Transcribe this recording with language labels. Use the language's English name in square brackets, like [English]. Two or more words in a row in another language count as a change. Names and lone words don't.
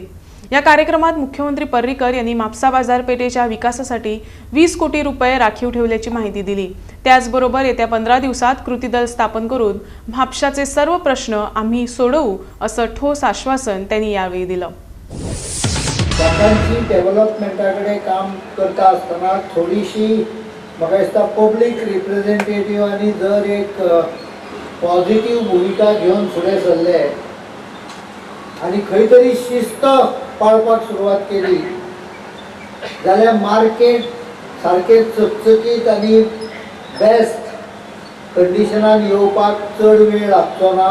[Marathi] या कार्यक्रमात मुख्यमंत्री पर्रीकर यांनी म्हापसा बाजारपेठेच्या विकासासाठी 20 कोटी रुपये राखीव ठेवल्याची माहिती दिली। त्याचबरोबर येत्या 15 दिवसात कृती दल स्थापन करून म्हापशाचे सर्व प्रश्न आम्ही सोडवू असं ठोस आश्वासन त्यांनी यावेळी दिलं। [Konkani] लोकांची डेव्हलपमेंटाकडे काम करता असताना थोडीशी म्हाका दिसता [English] public representatives [Konkani] जर एक पॉझिटिव्ह भूमिका घेऊन फुडें सरले आणि खंय तरी शिस्त पाळपाक सुरवात केली जाल्यार मार्केट सारखे चकचकीत आणि [English] best condition [Konkani] येवपाक चड वेळ लागचो ना।